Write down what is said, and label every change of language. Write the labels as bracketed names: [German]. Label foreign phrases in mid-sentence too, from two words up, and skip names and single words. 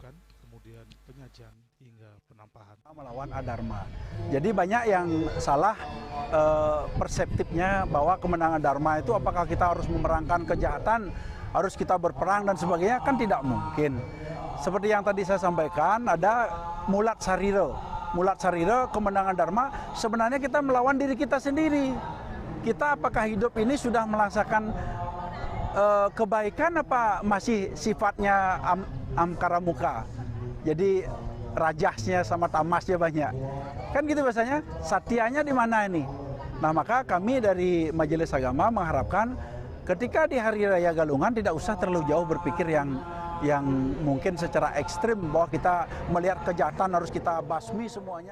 [Indonesian] Kemudian penyajian hingga penampahan. Melawan adharma. Jadi banyak yang salah perseptifnya bahwa kemenangan dharma itu apakah kita harus memerankan kejahatan, harus kita berperang dan sebagainya, kan tidak mungkin. Seperti yang tadi saya sampaikan, ada mulat sarira. Mulat sarira, kemenangan dharma, sebenarnya kita melawan diri kita sendiri. Kita apakah hidup ini sudah merasakan kebaikan apa masih sifatnya amkara muka. Jadi rajasnya sama tamasnya banyak. Kan gitu biasanya, satyanya di mana ini? Nah, maka kami dari Majelis Agama mengharapkan ketika di Hari Raya Galungan tidak usah terlalu jauh berpikir yang mungkin secara ekstrim bahwa kita melihat kejahatan harus kita basmi semuanya.